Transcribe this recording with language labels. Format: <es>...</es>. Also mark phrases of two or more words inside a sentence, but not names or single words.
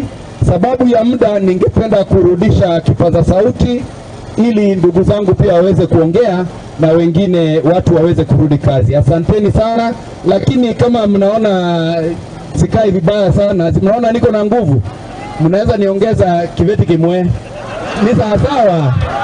<sw>Sababu ya muda ningependa kurudisha kipaza sauti ili ndugu zangu pia waweze kuongea na wengine watu waweze kurudi kazi. Asanteni sana, lakini kama mnaona sikai vibaya sana, mnaona niko na nguvu, mnaweza niongeza kiveti kimwe. Ni sawa sawa.</sw>